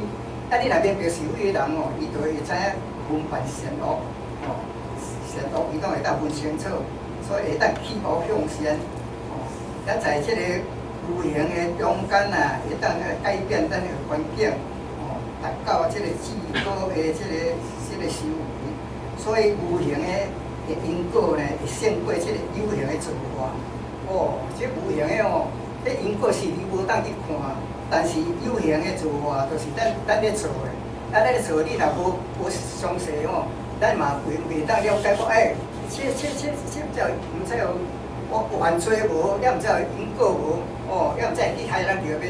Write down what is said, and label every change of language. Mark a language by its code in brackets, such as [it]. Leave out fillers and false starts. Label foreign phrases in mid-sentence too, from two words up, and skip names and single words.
[nan] 啊，你若明白是非的人哦，伊就会知影分辨善恶，哦，善恶伊拢会当分清楚，所以会当起恶向善，哦，咱在这个有形的中间啊，会当改变咱的环境，哦，达到这个至高的这个修为。所以无形的因果呢，会胜过即个有形的造化。哦，即无形的哦，迄因果是你无当去看，但是有形的造化就是咱咧做的。咱咧做，你若无详细哦，咱嘛袂当了解讲，这叫毋知有犯罪无，也毋知有因果无，哦，也毋知会去害人着要。